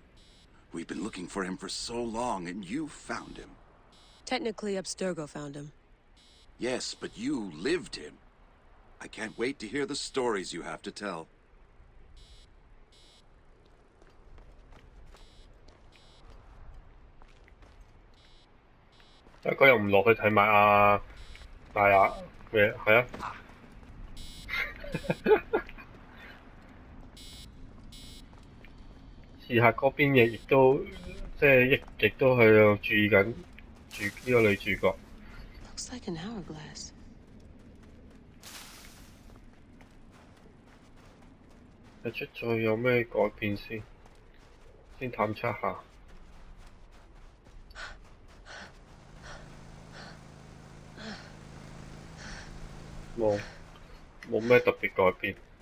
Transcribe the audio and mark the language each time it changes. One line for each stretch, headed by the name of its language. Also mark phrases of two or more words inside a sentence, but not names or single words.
English: We've been looking for him for so long, and you found him. Technically, Abstergo found him. Yes, but you lived him. I can't wait to hear the stories you have to tell.
Cantonese: 但係佢又唔落去睇埋阿大亞嘅，係啊。刺客嗰邊亦都即係亦都喺度注意緊住呢個女主角。
English: Looks like an hourglass.
Cantonese: 睇出再有咩改變先探測下。冇咩特別改變。